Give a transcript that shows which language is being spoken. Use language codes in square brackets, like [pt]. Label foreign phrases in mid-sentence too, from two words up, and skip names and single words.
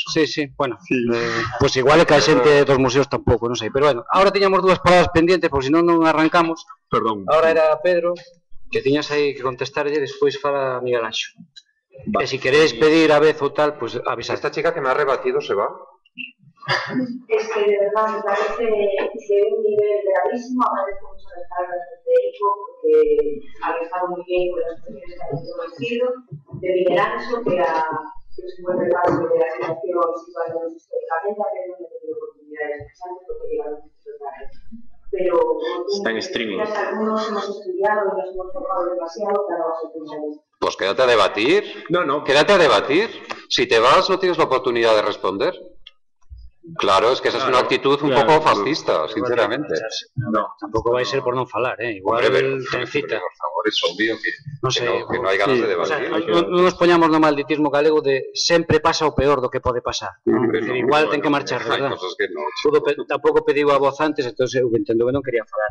[es] Sí, bueno. [gl] Pois igual é que a xente dos museos tampouco, non sei, pero bueno, agora tiñamos dúas palabras pendientes, por se non arrancamos. Perdón. Agora era Pedro, que tiñas aí que contestarlle, despois fala Miguel Anxo. Vale. [es] Si queréis pedir a vez o tal, pues avisad. Esta chica que me ha rebatido se va. Es que de verdad me parece que un nivel gravísimo. Agradezco mucho las palabras de Federico porque ha estado muy bien con las cuestiones que ha introducido. De Miguel Anxo, que es un buen repaso de la situación situándonos históricamente, a veces no he tenido oportunidades interesantes porque llegaron muchos tarde. Pero está en streaming. Algunos hemos estudiado y nos hemos formado demasiado para los especialistas. Pues quédate a debatir. No. Quédate a debatir. Si te vas, no tienes la oportunidad de responder. Claro, es que esa es una actitud un poco fascista, sinceramente. [gl] No, tampouco vai ser por non falar, igual ten cita. [es] Por favor, es obvio que no hai ganas de debatir. [gl] Non nos poñamos no malditismo galego de sempre pasa o peor do que pode pasar. Igual ten que marchar, verdad? Tampouco pediu a voz antes, entón eu entendo que non quería falar.